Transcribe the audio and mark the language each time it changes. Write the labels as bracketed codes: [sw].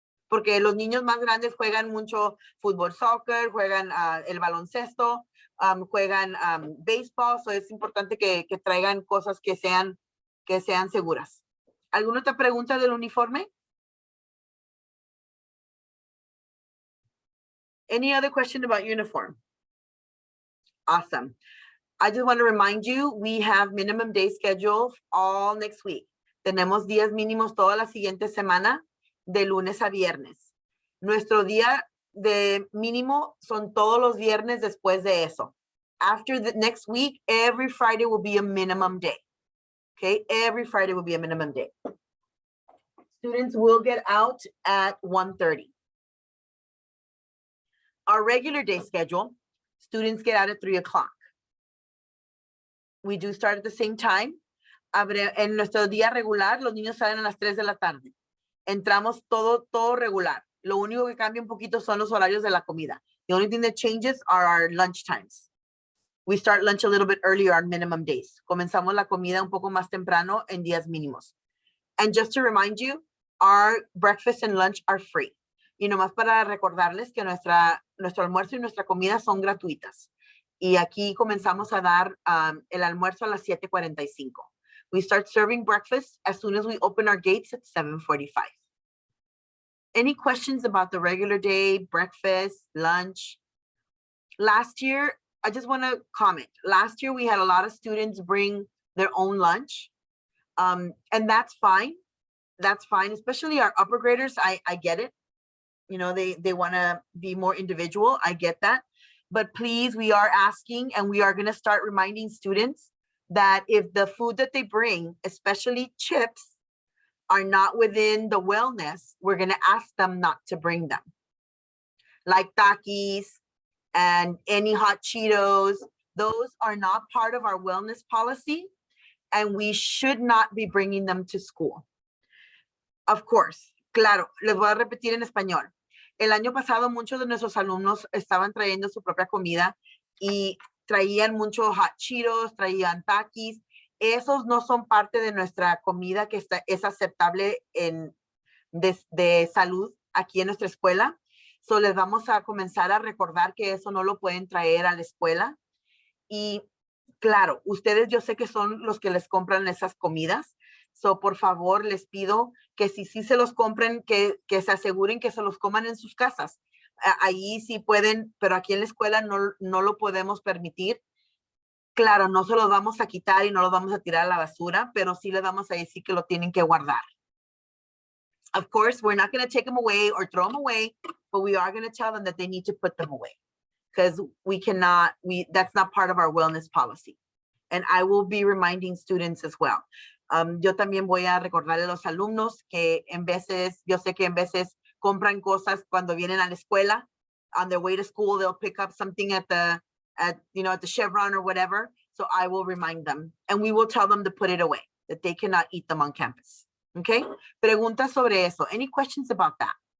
[es] Porque los niños más grandes juegan mucho fútbol, soccer, juegan el baloncesto, juegan béisbol, so es importante que traigan cosas que sean seguras. ¿Alguna otra pregunta del uniforme? [en] Any other question about uniform? Awesome. I just want to remind you, we have minimum day schedule all next week. [es] Tenemos días mínimos toda la siguiente semana, de lunes a viernes. Nuestro día de mínimo son todos los viernes después de eso. [en] After the next week, every Friday will be a minimum day. Okay, every Friday will be a minimum day. Students will get out at 1:30. Our regular day schedule, students get out at 3 o'clock. We do start at the same time. [es] En nuestro día regular, los niños salen a las 3 de la tarde. Entramos todo regular. Lo único que cambia un poquito son los horarios de la comida. [en] The only thing that changes are our lunch times. We start lunch a little bit earlier on minimum days. [es] Comenzamos la comida un poco más temprano en días mínimos. [en] And just to remind you, our breakfast and lunch are free. [es] Y nomás para recordarles que nuestro almuerzo y nuestra comida son gratuitas. Y aquí comenzamos a dar el almuerzo a las 7:45. [en] We start serving breakfast as soon as we open our gates at 7:45. Any questions about the regular day, breakfast, lunch? Last year, I just want to comment. Last year, we had a lot of students bring their own lunch. And that's fine. That's fine, especially our upper graders. I get it. You know, they want to be more individual. I get that. But please, we are asking and we are going to start reminding students that if the food that they bring, especially chips, are not within the wellness, we're going to ask them not to bring them. Like Takis and any hot Cheetos, those are not part of our wellness policy, and we should not be bringing them to school. Of course, [es] claro, les voy a repetir en español. El año pasado muchos de nuestros alumnos estaban trayendo su propia comida y traían muchos hot Cheetos, traían Takis. Esos no son parte de nuestra comida que es aceptable de salud aquí en nuestra escuela. So les vamos a comenzar a recordar que eso no lo pueden traer a la escuela. Y claro, ustedes yo sé que son los que les compran esas comidas. So por favor les pido que si sí se los compren, que se aseguren que se los coman en sus casas. Ahí sí pueden, pero aquí en la escuela no lo podemos permitir. Claro, no se los vamos a quitar y no los vamos a tirar a la basura, pero sí les vamos a decir que lo tienen que guardar. [en] Of course, we're not going to take them away or throw them away, but we are going to tell them that they need to put them away because that's not part of our wellness policy. And I will be reminding students as well. [es] Yo también voy a recordarle a los alumnos que yo sé que en veces compran cosas cuando vienen a la escuela. [en] On their way to school, they'll pick up something at the Chevron or whatever. So I will remind them and we will tell them to put it away, that they cannot eat them on campus. Okay? [es] Preguntas sobre eso. [en] Any questions about that?